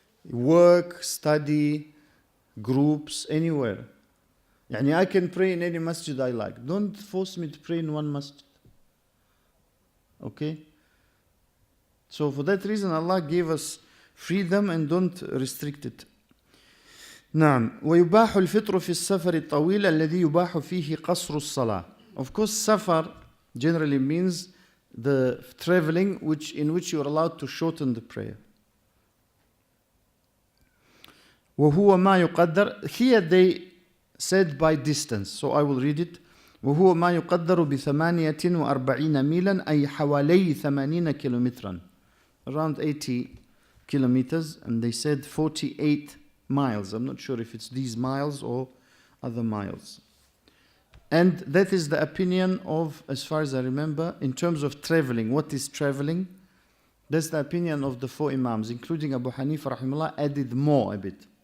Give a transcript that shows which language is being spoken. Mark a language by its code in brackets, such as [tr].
[en] Work, study, groups, anywhere. Yani I can pray in any masjid I like. Don't force me to pray in one masjid. Okay? So for that reason, Allah gave us freedom and don't restrict it. [ar] نعم ويباح الفطر في السفر الطويل الذي يباح فيه قصر الصلاة. [en] Of course, safar generally means the traveling in which you are allowed to shorten the prayer. [ar] وهو ما يقدر. [en] Here they said by distance, so I will read it. [ar] وهو ما يقدر ب48 ميلا أي حوالي 80 كيلومترا. [en] Around 80 kilometers, and they said 48 miles. I'm not sure if it's these miles or other miles. And that is the opinion of, as far as I remember, in terms of traveling. What is traveling? That's the opinion of the four Imams, including Abu Hanifa rahimahullah, added more a bit.